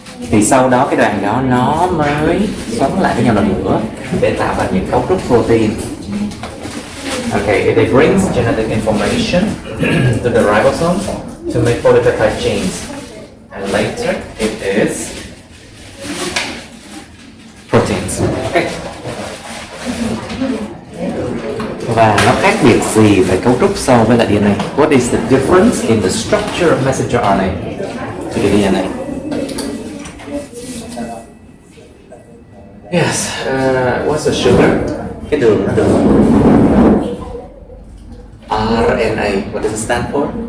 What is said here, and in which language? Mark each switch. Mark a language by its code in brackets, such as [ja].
[vi] Thì sau đó cái đoạn đó nó mới xoắn lại với nhau lần nữa để tạo ra những cấu trúc protein. [en] Okay, it brings genetic information to the ribosome to make polypeptide chains, and later it is proteins. Okay. [vi] Và nó khác biệt gì về cấu trúc so với lại DNA? [en] What is the difference in the structure of messenger RNA to the DNA? Yes, what's the sugar? [vi] Cái đường. [en] RNA, what does it stand for?